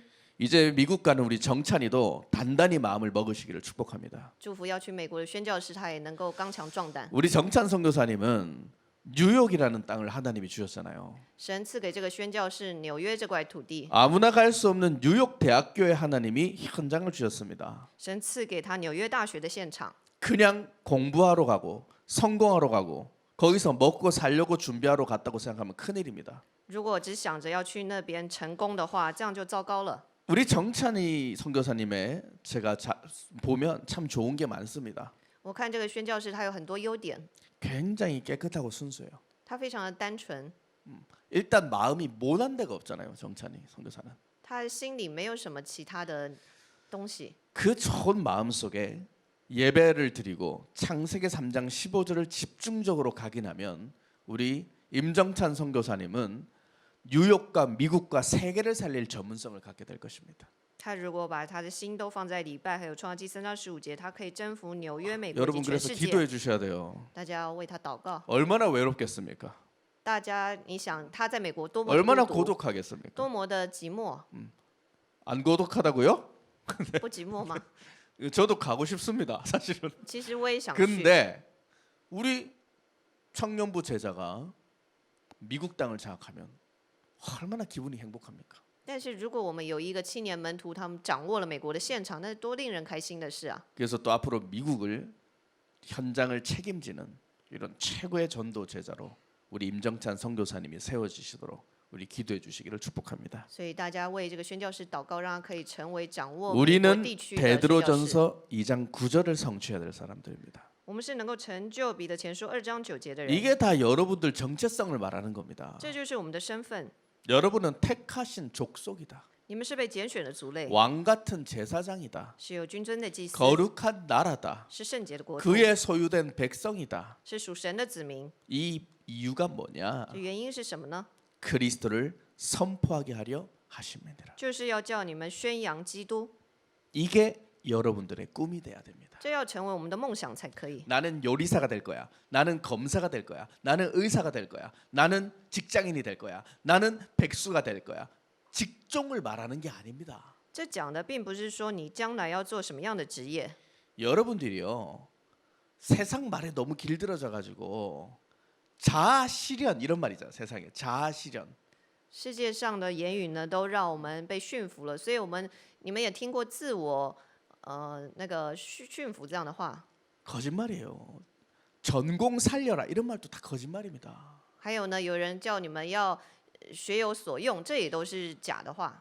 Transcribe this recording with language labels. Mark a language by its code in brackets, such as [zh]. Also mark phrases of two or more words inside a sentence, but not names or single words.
[ko] 이제 미국 가는 우리 정찬이도 단단히 마음을 먹으시기를 축복합니다. [zh] 祝福要去美国的宣教士，他也能够刚强壮胆。 [ko] 우리 정찬 선교사님은 뉴욕이라는 땅을 하나님이 주셨잖아요. [zh] 神赐给这个宣教士纽约这块土地， [ko] 아무나 갈 수 없는 뉴욕 대학교에 하나님이 현장을 주셨습니다. [zh] 神赐给他纽约大学的现场。 [ko] 그냥 공부하러 가고 성공하러 가고 거기서 먹고 살려고 준비하러 갔다고 생각하면 큰일입니다. [zh] 如果只想着要去那边成功的话，这样就糟糕了。 [ko] 우리 정찬이 선교사님의 제가 보면 참 좋은 게 많습니다. [zh] 我看这个宣教士他有很多优点， [ko] 굉장히 깨끗하고 순수해요. [zh] 他非常的单纯， [ko] 일단 마음이 모난 데가 없잖아요. 정찬이 선교사는. [zh] 他心里没有什么其他的东西。 [ko] 그 좋은 마음 속에 예배를 드리고 창세기 3장 15절을 집중적으로 각인하면 우리 임정찬 선교사님은 뉴욕과 미국과 세계를 살릴 전문성을 갖게 될 것입니다. [zh] 他如果把他的心都放在礼拜，还有创世纪3到15节，他可以征服纽约、美国及 [ko] 여러분 [zh] 全 [ko] 그래서 [zh] 世 [ko] 기도해 [zh] 界。 [ko] 주셔야 돼요. [zh] 大家要为他祷告。 [ko] 얼마나 외롭겠습니까? [zh] 大家，你想他在美国多么 [ko] 얼마나 [zh] 孤独， [ko] 고독하겠습니까? [zh] 多么的寂寞， [ko] 안 고독하다고요? [zh] 不寂寞吗？ [ko] 저도 가고 싶습니다. 사실은. [zh] 其实我也想去。 [ko] 근데 우리 청년부 제자가 미국 땅을 장악하면 얼마나 기분이 행복합니까? [zh] 但是如果我们有一个青年门徒，他们掌握了美国的现场，那是多令人开心的事啊！ [ko] 그래서 또 앞으로 미국을 현장을 책임지는 이런 최고의 전도 제자로 우리 임정찬 선교사님이 세워지시도록 우리 기도해 주시기를 축복합니다. [zh] 所以大家为这个宣教士祷告，让他可以成为掌握美国 [ko] 우리는 [zh] 地区的宣教士。 [ko] 베드로전서 2장 9절을 성취해야 될 사람들입니다. [zh] 我们是能够成就彼得前书2章9节的人， [ko] 이게 다 여러분들 정체성을 말하는 겁니다. [zh] 这就是我们的身份。 [ko] 여러분은 택하신 족속이다. [zh] 你们是被拣选的族类， [ko] 왕 같은 제사장이다. [zh] 是有君尊的祭司， [ko] 거룩한 나라다. [zh] 是圣洁的国度， [ko] 그의 소유된 백성이다. [zh] 是属神的子民。 [ko] 이 이유가 뭐냐? [zh] 这原因是什么呢？ [ko] 그리스도를 선포하게 하려 하심이니라. [zh] 就是要叫你们宣扬基督， [ko] 이게 여러분들의 꿈이 돼야 됩니다. [zh] 这要成为我们的梦想才可以。 [ko] 나는 요리사가 될 거야. 나는 검사가 될 거야. 나는 의사가 될 거야. 나는 직장인이 될 거야. 나는 백수가 될 거야. 직종을 말하는 게 아닙니다. [zh] 这讲的并不是说你将来要做什么样的职业， [ko] 여러분들이요. 세상 말에 너무 길들여져 가지고 자아실현 이런 말이죠. 세상에 자아실현. [zh] 世界上的言语呢，都让我们被驯服了。所以你们也听过自我那个驯服这样的话。 [ko] 거짓말이에요. 전공 살려라 이런 말도 다 거짓말입니다. [zh] 还有呢，有人叫你们要学有所用，这也都是假的话。